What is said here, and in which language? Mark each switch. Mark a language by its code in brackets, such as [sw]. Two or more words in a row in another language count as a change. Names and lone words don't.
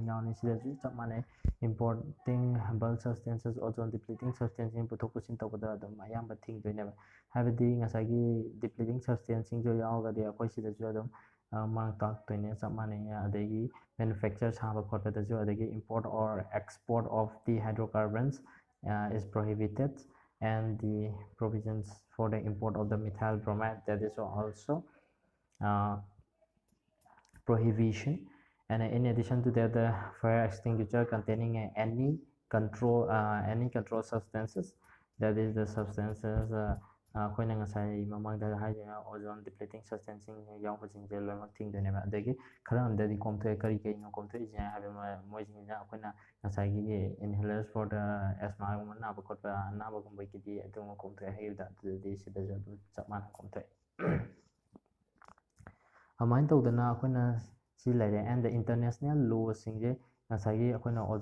[mni] ꯌꯥꯎꯅꯤ ꯁꯤꯗꯁꯨ ꯆꯞ ꯃꯥꯟꯅꯩ [en] importing bulk substances ozone depleting substances [mni] ꯄꯨꯊꯣꯛ ꯄꯨꯁꯤꯟ ꯇꯧꯕꯗ ꯑꯗꯨꯝ ꯑꯌꯥꯝꯕ ꯊꯤꯡꯗꯣꯏꯅꯦꯕ ꯍꯥꯏꯕꯗꯤ ꯉꯁꯥꯏꯒꯤ [en] depleting substances [mni] ꯌꯥꯎꯔꯒꯗꯤ ꯑꯩꯈꯣꯏ ꯁꯤꯗꯁꯨ ꯑꯗꯨꯝ ꯃꯥꯡ ꯇꯥꯛꯇꯣꯏꯅꯦ ꯆꯞ ꯃꯥꯟꯅꯩ ꯑꯗꯒꯤ ꯃꯦꯅꯨꯐꯦꯛꯆꯔ ꯁꯥꯕ ꯈꯣꯠꯄꯗꯁꯨ ꯑꯗꯒꯤ [en] import or export of the hydrocarbons is prohibited and the provisions for the import of the methyl bromide that is also prohibition and in addition to that the fire extinguisher containing any control substances that is the [mni] substances ꯑꯩꯈꯣꯏꯅ ꯉꯁꯥꯏ ꯃꯃꯥꯡꯗ ꯍꯥꯏꯈꯤꯕ [en] ozone depleting substances [mni] ꯌꯥꯎꯕꯁꯤꯡꯁꯦ ꯂꯣꯏꯅꯃꯛ ꯊꯤꯡꯗꯣꯏꯅꯦꯕ ꯑꯗꯒꯤ ꯈꯔ ꯑꯃꯗꯗꯤ ꯀꯣꯝꯊꯣꯛꯑꯦ ꯀꯩꯅꯣ ꯀꯣꯝꯊꯣꯛꯏꯁꯦ ꯍꯥꯏꯕ ꯃꯣꯏꯁꯤꯡꯁꯤꯅ ꯑꯩꯈꯣꯏꯅ ꯉꯁꯥꯏꯒꯤ [en] inhalers for the [mni] ꯑꯦꯁꯃꯥꯒꯨꯝꯕ ꯅꯥꯕ ꯈꯣꯠꯄ ꯑꯅꯥꯕꯒꯨꯝꯕꯒꯤꯗꯤ ꯑꯗꯨꯝ ꯀꯣꯝꯊꯣꯛꯑꯦ ꯍꯥꯏꯈꯤꯕꯗ ꯑꯗꯨꯗꯤ ꯁꯤꯗꯁꯨ ꯑꯗꯨꯝ ꯆꯞ ꯃꯥꯟꯅ ꯀꯣꯝꯊꯣꯛꯑꯦ ꯑꯗꯨꯃꯥꯏꯅ ꯇꯧꯗꯅ ꯑꯩꯈꯣꯏꯅ ꯁꯤ ꯂꯩꯔꯦ [en] and the international [mni] ꯂꯣꯁꯤꯡꯁꯦ ꯉꯁꯥꯏꯒꯤ ꯑꯩꯈꯣꯏꯅ